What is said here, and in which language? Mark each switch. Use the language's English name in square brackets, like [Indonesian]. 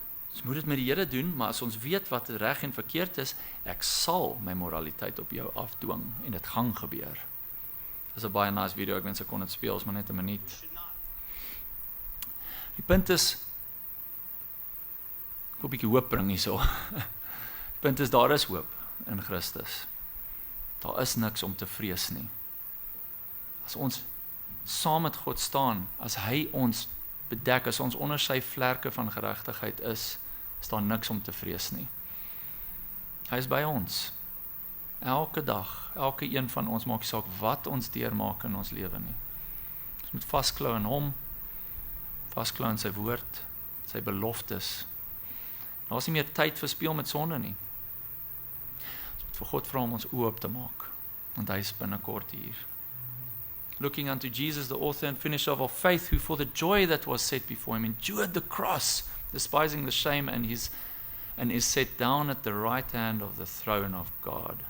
[Afrikaans] Ons moet dit met die Here doen, maar as ons weet wat reg en verkeerd is, ek sal my moraliteit op jou afdwing en dit gaan gebeur. Dis 'n baie nice video, ek wens ek kon dit speel, is maar net 'n minuut. Die punt is, ek wil 'n bietjie hoop bring hierso. Die punt is, daar is hoop in Christus. Daar is niks om te vrees nie. As ons saam met God staan, as hy ons bedek, as ons onder sy vlerke van geregtigheid is daar niks om te vrees nie. Hy is by ons. Elke dag, elke een van ons, maak nie saak wat ons deurmaak in ons lewe nie. Ons moet vasklou in hom, vasklou in sy woord, sy beloftes. Daar is nie meer tyd verspeel met sonde nie. Ons moet vir God vra om ons oë oop te maak, want hy is binnekort hier. [English] Looking unto Jesus, the author and finisher of our faith, who for the joy that was set before him endured the cross, despising the shame, and is set down at the right hand of the throne of God.